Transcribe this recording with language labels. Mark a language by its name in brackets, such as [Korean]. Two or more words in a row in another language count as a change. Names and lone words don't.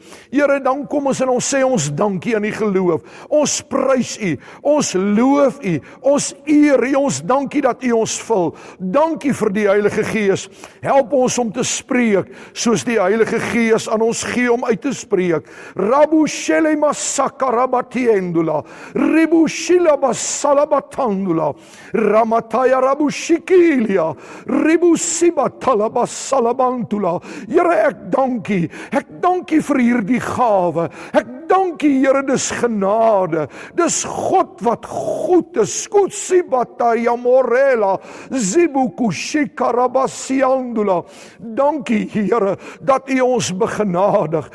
[Afrikaans] Here, dan kom ons en ons sê ons dankie aan U geloof. Ons prys U, ons loof U, ons eer U, ons dankie dat U ons vul. Dankie vir die Heilige Gees. Help ons om te spreek soos die Heilige Gees aan ons gee om uit te spreek. Rabu shele masaka rabatiendula. Ribu shila basalabatandula. Ramataya rabu shikilia. Ribu sibatala basalabantula. Here, ek dankie. Ek dankie vir hierdie gawe. Ek dankie, Here, dis genade. Dis God wat goed is. Skutsibataya morela. Zibuku shikarabasiandula. Dankie, Here, dat U ons begenadig.